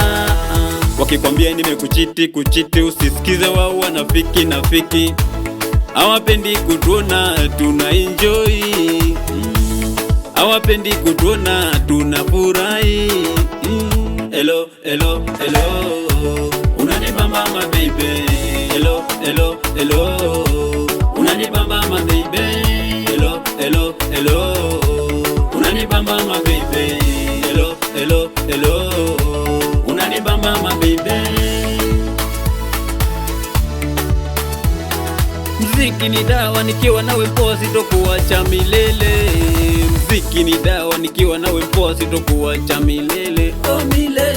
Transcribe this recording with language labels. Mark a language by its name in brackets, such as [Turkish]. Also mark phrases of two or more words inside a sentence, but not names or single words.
[Swahili] Wakikwambia nimekuchiti, usisikize wao wanafiki. Hawapendi kutuona tuna enjoy, hawapendi kutuona tuna furahi. [English] Hello, unanibamba my baby. Hello, unanibamba my baby. Hello, unanibamba my baby. Hello, unanibamba my baby. [Swahili] Mziki ni dawa, nikiwa nawe poa sitokuacha milele. Mziki ni dawa, nikiwa nawe poa sitokuacha milele. Oh,